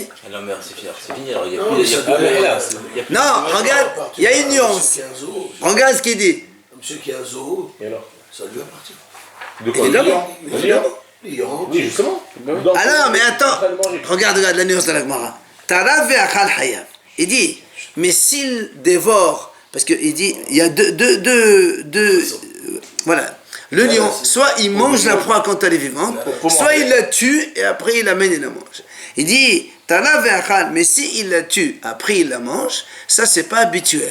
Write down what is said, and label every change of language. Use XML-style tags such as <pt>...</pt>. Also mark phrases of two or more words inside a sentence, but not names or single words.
<fr>Ah non mais c'est fini, alors il y a Non, plus... ça il y a devait plus- être- il y a plus- Non, regarde, il y a une nuance. Monsieur qui a un zoo, Regarde ce qu'il dit. monsieur qui a un zoo, Et alors? ça lui appartient. De quoi? Évidemment. Le lion? Lion, Oui, justement. Ah non, mais attends, En train de manger. regarde la nuance de la Gemara.</fr> <he>טרף ואכל חייב.</he> <fr>Il dit, mais s'il dévore, parce qu'il dit, il y a voilà. Le lion, soit il mange la proie quand elle est vivante, soit il la tue et après il l'amène et la mange. Il dit,</fr> <he>טרף ואכל,</he> <fr>mais s'il la tue, après il la mange, ça c'est pas habituel.</fr>